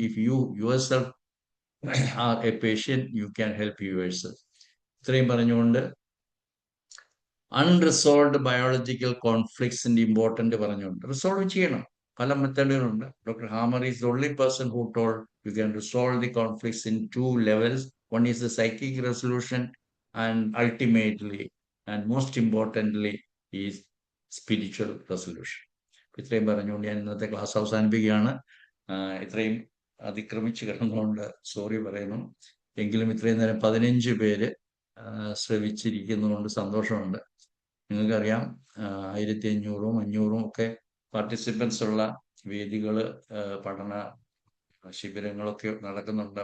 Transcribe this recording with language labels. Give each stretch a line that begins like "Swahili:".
English: If you yourself are a patient, you can help yourself.
Malayalam: ഇത്രയും പറഞ്ഞുകൊണ്ട് unresolved biological കോൺഫ്ലിക്ട്സിന്റെ important പറഞ്ഞുകൊണ്ട് resolve ചെയ്യണം. പല മെത്തേഡുകളുണ്ട്.
English: Doctor Hamer is the only person who told you can resolve the conflicts in 2 levels. One is the psychic resolution, and ultimately and most importantly is spiritual resolution.
Malayalam: ഇത്രയും പറഞ്ഞുകൊണ്ട് ഞാൻ ഇന്നത്തെ class അവസാനിപ്പിക്കുകയാണ്. ഇത്രയും അതിക്രമിച്ച് കിടന്നുകൊണ്ട് സോറി പറയുന്നു. എങ്കിലും ഇത്രയും നേരം 15 പേര് ശ്രവിച്ചിരിക്കുന്നതുകൊണ്ട് സന്തോഷമുണ്ട്. നിങ്ങൾക്കറിയാം 1500-ഉം 500-ഉം ഒക്കെ പാർട്ടിസിപ്പൻസ് ഉള്ള വേദികൾ, പഠന ശിബിരങ്ങളൊക്കെ നടക്കുന്നുണ്ട്.